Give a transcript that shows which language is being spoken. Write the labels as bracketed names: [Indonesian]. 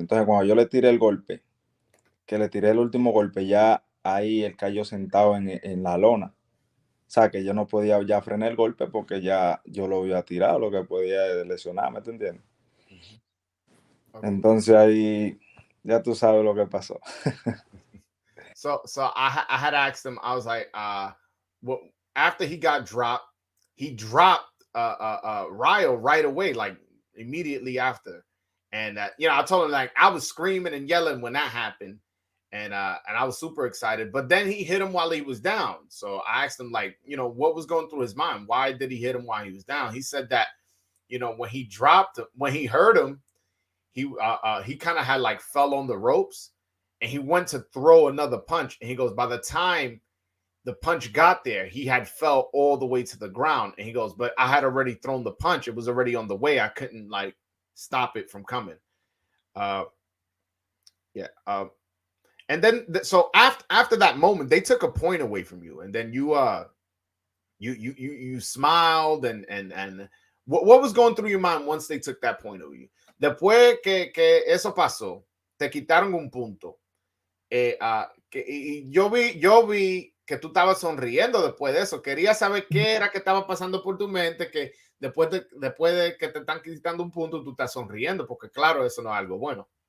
[Spanish] Entonces, cuando yo le tiré el golpe, que le tiré el último golpe, ya ahí él cayó sentado en la lona. O sea, que yo no podía ya frenar el golpe porque ya yo lo había tirado, lo que podía lesionarme, ¿te entiendes? Okay. Entonces ahí ya tú sabes lo que pasó. [English] So I had asked him, I was like, well, after he got dropped, he dropped Ryo right away, like immediately after. And I told him, like, I was screaming and yelling when that happened. And I was super excited. But then he hit him while he was down. So I asked him, like, what was going through his mind? Why did he hit him while he was down? He said that you know, when he dropped, when he hurt him, he kind of had like fell on the ropes, and he went to throw another punch, and he goes, by the time the punch got there, he had fell all the way to the ground, and he goes, but I had already thrown the punch, it was already on the way, I couldn't like stop it from coming. Yeah. And then so after that moment, they took a point away from you, and then you smiled, and what was going through your mind once they took that point away? [Spanish] Después que eso pasó, te quitaron un punto. Y yo vi que tú estabas sonriendo después de eso. Quería saber qué era que estaba pasando por tu mente, que después de que te están quitando un punto, tú estás sonriendo, porque claro, eso no es algo bueno.